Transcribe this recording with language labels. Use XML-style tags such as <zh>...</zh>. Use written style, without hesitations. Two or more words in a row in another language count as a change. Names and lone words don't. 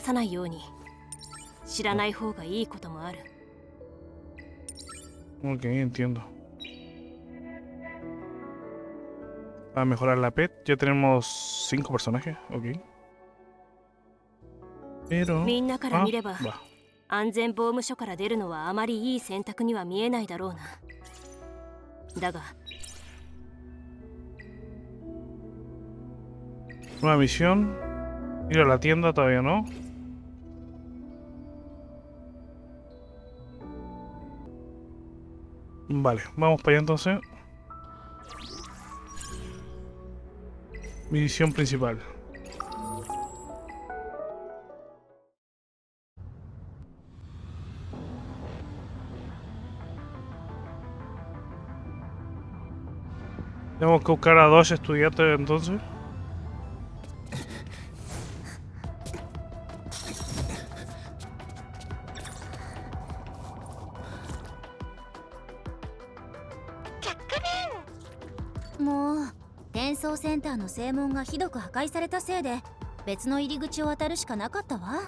<es>Ok, entiendo. Para mejorar la pet ya tenemos 5 personajes. Ok. Pero... va.</es> <ja>安全防務署から出るのはあまりいい選択には見えないだろうな。だが</ja> <es>Una misión. Ir a la tienda todavía no. Vale, vamos para allá entonces. Misión principal. Tenemos que buscar a 2 estudiantes entonces.</es> <ja>もう転送センターの正門がひどく破壊されたせいで別の入り口を渡るしかなかったわ。</ja>